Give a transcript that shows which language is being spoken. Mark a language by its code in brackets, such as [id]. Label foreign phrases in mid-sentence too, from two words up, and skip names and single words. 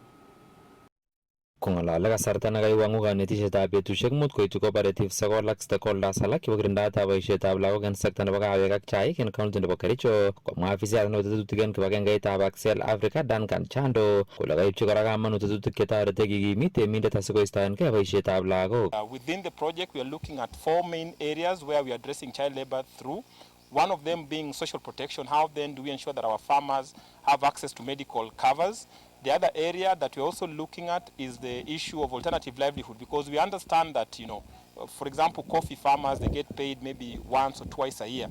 [kln] Kong'alale kasarta nekaiwang'u kanetishetab betusiek mut koitu cooperative sokol ak stakeholders alak chebo kirindaetab boisietab lagok en sekta nebo kawek ak chaik en county nebo Kericho, komwa afisiyat nebo tetutik en kibagengeitab Hazel Africa Duncan Chando kole kaipchi kora kamanut tetutik chetoreti kikimit temindet asikoistoengei boisietab lagok. [en] Within the project we are looking at 4 main areas where we are addressing child labor through. One of them being social protection. How then do we ensure that our farmers have access to medical covers? The other area that we're also looking at is the issue of alternative livelihood, because we understand that, for example, coffee farmers, they get paid maybe once or twice a year.